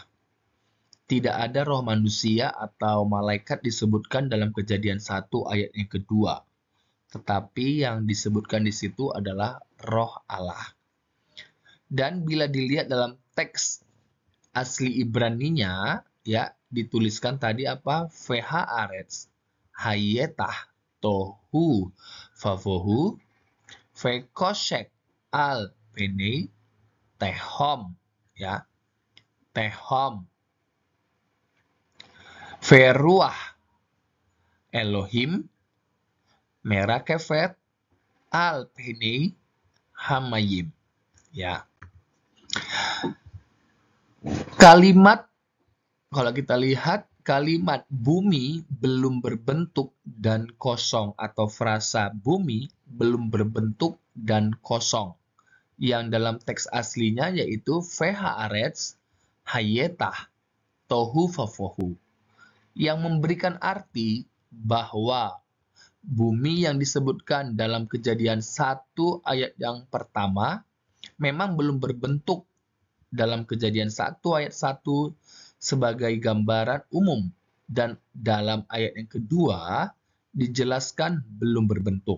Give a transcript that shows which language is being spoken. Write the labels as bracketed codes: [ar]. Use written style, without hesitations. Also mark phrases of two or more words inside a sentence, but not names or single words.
[id] Tidak ada roh manusia atau malaikat disebutkan dalam Kejadian 1 ayat yang kedua. Tetapi yang disebutkan di situ adalah roh Allah. Dan bila dilihat dalam teks asli Ibraninya, ya, dituliskan tadi apa? [he] והארץ היתה תהו ובהו וחשך על פני תהום, ya, תהום ורוח אלהים מרחפת על פני המים, [id] ya. Kalimat, kalau kita lihat kalimat bumi belum berbentuk dan kosong atau frasa bumi belum berbentuk dan kosong. Yang dalam teks aslinya yaitu [he] והארץ היתה תהו ובהו. [id] Yang memberikan arti bahwa bumi yang disebutkan dalam Kejadian 1 ayat yang pertama memang belum berbentuk dalam Kejadian 1 ayat 1 sebagai gambaran umum, dan dalam ayat yang kedua dijelaskan belum berbentuk.